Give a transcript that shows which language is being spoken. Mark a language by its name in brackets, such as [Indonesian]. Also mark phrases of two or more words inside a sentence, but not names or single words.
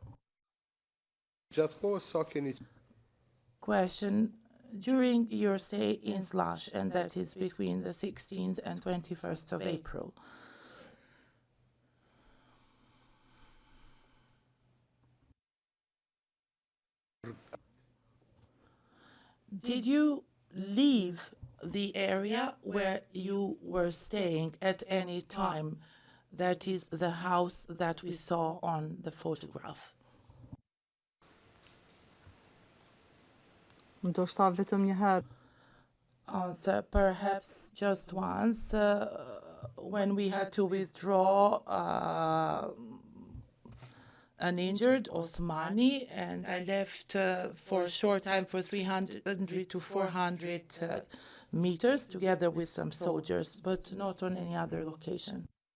[English] Question, during your stay in Slush, and that is between the 16th and 21st of April, did you leave the area where you were staying at any time? That is the house that we saw on the photograph. [Albanian] Ndoshta vetëm një herë. [English] Answer, perhaps just once, when we had to withdraw an injured Osmani, and I left for a short time for 300 to 400 meters together with some soldiers, but not on any other location.